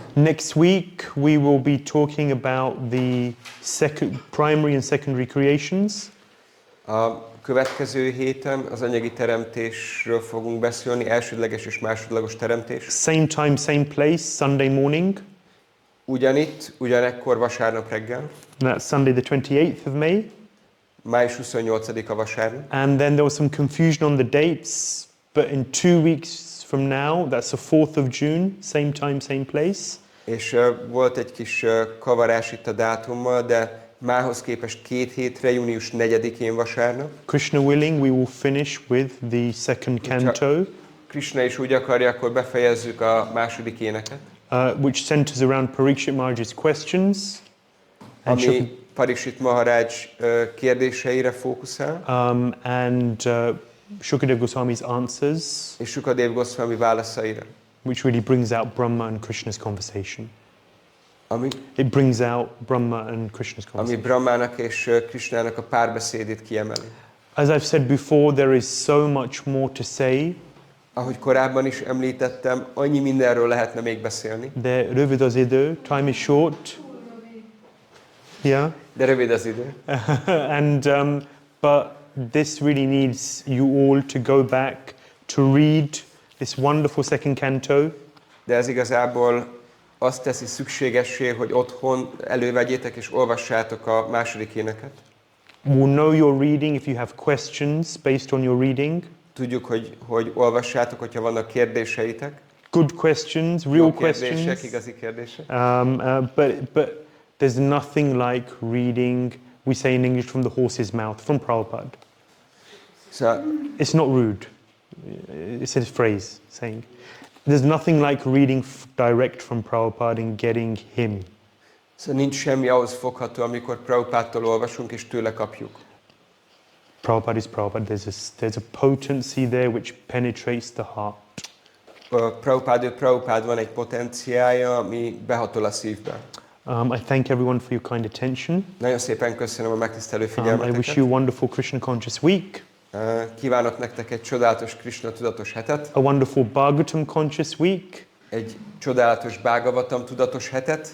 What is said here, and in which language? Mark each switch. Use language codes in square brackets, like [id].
[en] Next week we will be talking about the primary and secondary creations. [hu] A következő héten az anyagi teremtésről fogunk beszélni, elsődleges és másodlagos teremtés. [en] Same time, same place, Sunday morning. [hu] Ugyanitt, ugyanekkor vasárnap reggel. [en] That's Sunday the 28th of May. [hu] Május 28-a vasárnap. [en] And then there was some confusion on the dates, but in 2 weeks from now, that's the 4th of June, same time, same place. [hu] És volt egy kis kavarás itt a dátummal, de mához képest 2 hétre, június 4-én vasárnap. [en] Krishna willing, we will finish with the second canto. [hu] Krishna is úgy akarja, akkor befejezzük a második éneket. [en] Which centers around Parikshit Maharaj's questions. [hu] Ami Parikshit Maharaj kérdéseire fókuszál. [en] And Shukadeva Goswami's answers. [hu] És Shukadeva Goswami válaszaira. [en] Which really brings out Brahma and Krishna's conversation. [hu] Ami? [en] It brings out Brahma and Krishna's conversation. [hu] Ami Brahmának és Krishnának a párbeszédét kiemeli. [en] As I've said before, there is so much more to say. [hu] Ahogy korábban is említettem, annyi mindenről lehetne még beszélni. De rövid az idő, [en] time is short. Yeah. [hu] De rövid az idő. [en] And but this really needs you all to go back to read this wonderful second canto. [hu] De ez igazából azt teszi szükségessé, hogy otthon elővegyétek és olvassátok a második éneket. [en] We'll know your reading if you have questions based on your reading. [hu] Tudjuk, hogy olvassátok, hogyha vannak kérdéseitek. [en] Good questions, real [hu] kérdések, [en] questions. [hu] igazi kérdések. [en] But there's nothing like reading, we say in English, from the horse's mouth, from Prabhupada. So, it's not rude. It's a phrase saying. There's nothing like reading direct from Prabhupada and getting him. [hu] Szóval nincs semmi ahhoz fogható, amikor Prabhupádtól olvasunk és tőle kapjuk. [en] Prabhupada is Prabhupada. There's a potency there which penetrates the heart. [hu] Prabhupád van egy potenciája, ami behatol a szívbe. [en] I thank everyone for your kind attention. [hu] Nagyon szépen köszönöm a megtisztelő [en] I [hu] figyelmeteket. [en] wish you a wonderful Krishna conscious week. [hu] Kívánok nektek egy csodálatos Krishna tudatos hetet. [en] A wonderful Bhagavatam conscious week. [hu] Egy csodálatos Bhagavatam tudatos hetet.